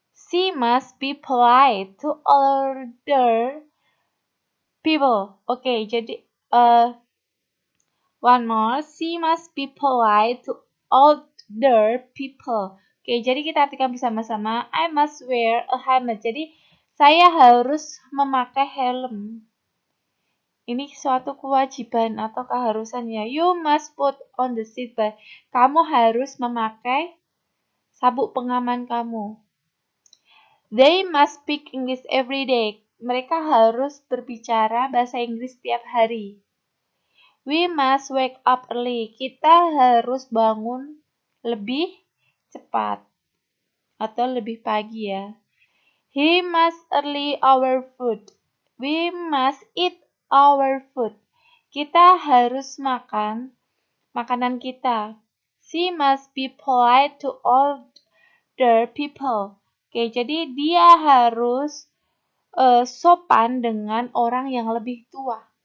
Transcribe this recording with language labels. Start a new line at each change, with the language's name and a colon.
English: She must be polite to older people.
Indonesian: Oke, jadi one more.
English: She must be polite to older people.
Indonesian: Oke, jadi kita artikan bersama-sama.
English: I must wear a helmet.
Indonesian: Jadi saya harus memakai helm. Ini suatu kewajiban atau keharusannya.
English: You must put on the seatbelt.
Indonesian: Kamu harus memakai sabuk pengaman kamu.
English: They must speak English every day.
Indonesian: Mereka harus berbicara bahasa Inggris setiap hari.
English: We must wake up early.
Indonesian: Kita harus bangun lebih cepat atau lebih pagi ya.
English: He must early our food. We must eat our food.
Indonesian: Kita harus makan makanan kita.
English: She must be polite to older people.
Indonesian: Oke, jadi dia harus sopan dengan orang yang lebih tua.